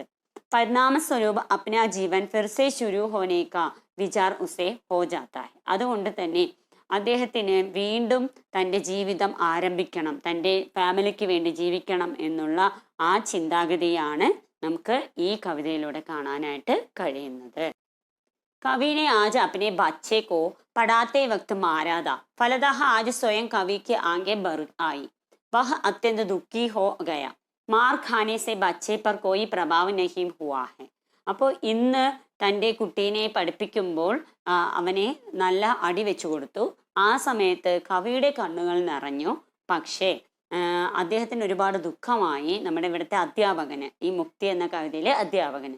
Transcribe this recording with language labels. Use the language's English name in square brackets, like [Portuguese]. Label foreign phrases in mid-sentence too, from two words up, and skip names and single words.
[Hindi] परिणाम स्वरूप अपना जीवन फिर से शुरू होने का विचार उसे हो जाता है. [Malayalam] അതുകൊണ്ട് തന്നെ അദ്ദേഹത്തിന് വീണ്ടും തൻ്റെ ജീവിതം ആരംഭിക്കണം, തൻ്റെ ഫാമിലിക്ക് വേണ്ടി ജീവിക്കണം എന്നുള്ള ആ ചിന്താഗതിയാണ് നമുക്ക് ഈ കവിതയിലൂടെ കാണാനായിട്ട് കഴിയുന്നത്. [Hindi] कवि ने आज अपने बच्चे को पढ़ाते वक्त मारा था, फलतः आज स्वयं कवि के आगे बढ़ आई. वह अत्यंत दुखी हो गया. मार खाने से बच्चे पर कोई प्रभाव नहीं हुआ है. [Malayalam] അപ്പോൾ ഇന്ന് തൻ്റെ കുട്ടീനെ പഠിപ്പിക്കുമ്പോൾ അവനെ നല്ല അടി വെച്ചു കൊടുത്തു. ആ സമയത്ത് കവിയുടെ കണ്ണുകൾ നിറഞ്ഞു. പക്ഷേ അദ്ദേഹത്തിന് ഒരുപാട് ദുഃഖമായി, നമ്മുടെ ഇവിടുത്തെ അധ്യാപകന്, ഈ മുക്തി എന്ന കവിതയിലെ അധ്യാപകന്.